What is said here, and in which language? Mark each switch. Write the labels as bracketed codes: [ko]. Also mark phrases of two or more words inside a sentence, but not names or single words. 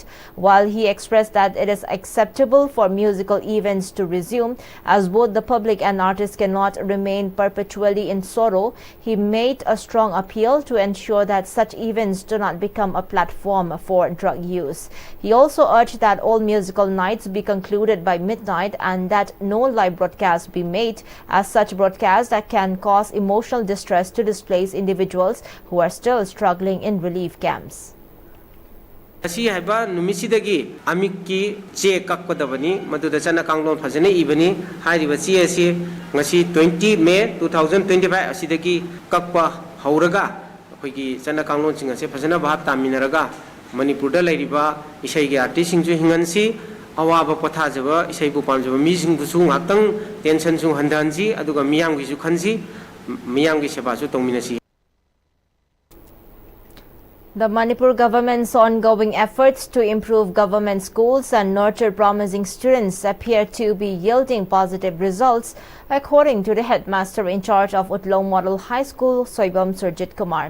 [en] While he expressed that it is acceptable for musical events to resume as both the public and artists cannot remain perpetually in sorrow, he made a strong appeal to ensure that such events do not become a platform for drug use. He also urged that all musical nights be concluded by midnight and that no live broadcast be made, as such broadcasts that can cause emotional distress to displaced individuals who are still struggling in relief camps. [mni] Asi haiba numisidagi amiki che kakkodabani maduda chana kanglon phajane ibani haiba che asi ngasi 20 May 2025 asidagi kakpa hauraga akhoi chana kanglon singa se phajana bhab taminaraga Manipur da lairiba isai gi artist singju hingansi awaba pothajaba isai bu pamjaba mi sing busu ngakang tension su handanji aduga miyam gi su khanji miyam gi seba su tongminasi. [en] The Manipur government's ongoing efforts to improve government schools and nurture promising students appear to be yielding positive results according to the headmaster in charge of Utlong Model High School, Soibam Surjit Kumar.